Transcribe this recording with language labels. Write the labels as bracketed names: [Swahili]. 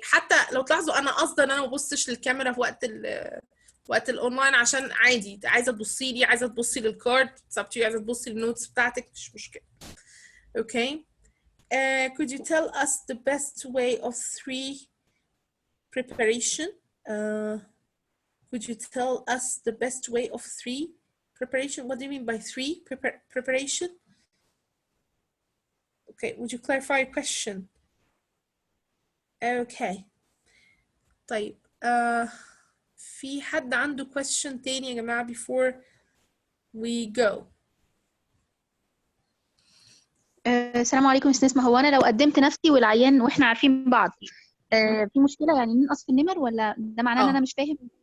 [Arabic] حتى لو تلاحظوا انا قصدا ان انا ما ببصش للكاميرا في وقت الاونلاين، عشان عادي عايزه تبصي لي، عايزه تبصي للكارد سبتي، عايزه تبصي للنوتس بتاعتك، مش مشكله. [English] Okay. Could you tell us the best way of 3 preparation? Could you tell us the best way of 3 preparation? What do you mean by 3 preparation? Okay, would you clarify your question? Okay. [Arabic] طيب في حد عنده question تاني يا جماعة [English] before we go؟ [Arabic] السلام عليكم استاذ نسمة. هو انا لو قدمت نفسي والعيان واحنا عارفين بعض في مشكلة يعني ننقص في النمر، ولا ده معناه ان انا مش فاهم؟